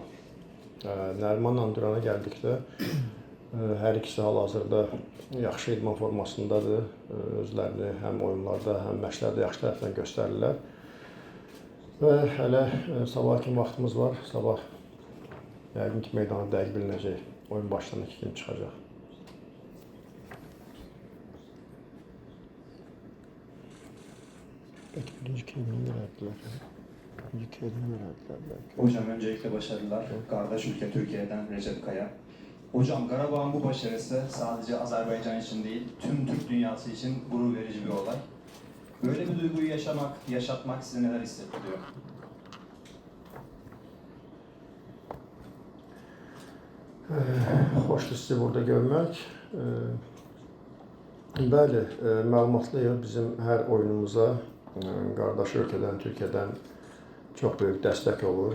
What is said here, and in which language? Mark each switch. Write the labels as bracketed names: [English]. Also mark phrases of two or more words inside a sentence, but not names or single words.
[Azerbaijani] Nərimanla Durana gəldikdə, hər ikisi hal-hazırda yaxşı idman formasındadır. Özlərini həm oyunlarda, həm məşqlərdə yaxşı tərəfdən göstərirlər. Və hələ sabah kimi vaxtımız var. Sabah yəqin ki, meydana dəqiq bilinəcək. Oyun başlayan 2 kimi çıxacaq. [Turkish] Belki birinci kelimeyi verdiler. İkinci kelime verdiler belki. Hocam öncelikle başarılar. Kardeş ülke Türkiye'den Recep Kaya. Hocam Karabağ'ın bu başarısı sadece Azerbaycan için değil, tüm Türk dünyası için gurur verici bir olay. Böyle bir duyguyu yaşatmak size neler hissettiriyor? [Azerbaijani] Xoşdur sizi burada görmək. Bəli, məlumatlıyıq bizim hər oyunumuza qardaş ölkədən, Türkiyədən çox böyük dəstək olur.